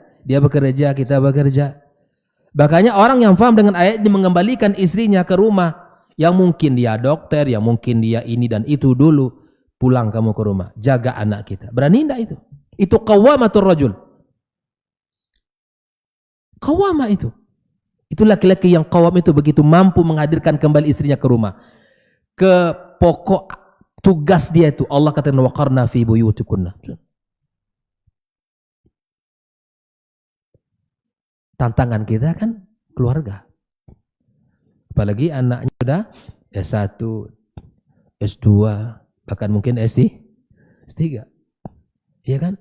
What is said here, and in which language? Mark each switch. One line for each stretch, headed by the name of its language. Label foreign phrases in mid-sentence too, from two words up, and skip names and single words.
Indonesian: Dia bekerja, kita bekerja. Makanya orang yang paham dengan ayat ini mengembalikan istrinya ke rumah, yang mungkin dia dokter, yang mungkin dia ini dan itu dulu, pulang kamu ke rumah, jaga anak kita. Berani enggak itu? Itu
Arabic: قوامة الرجل.
Indonesian: Qawwamah itu. Itu laki-laki yang qawwam itu begitu mampu menghadirkan kembali istrinya ke rumah. Ke pokok tugas dia itu Allah katakan
Arabic: وقرن في بيوتكن.
Indonesian: Tantangan kita kan keluarga. Apalagi anaknya sudah S1, S2, bahkan mungkin S3. Iya kan?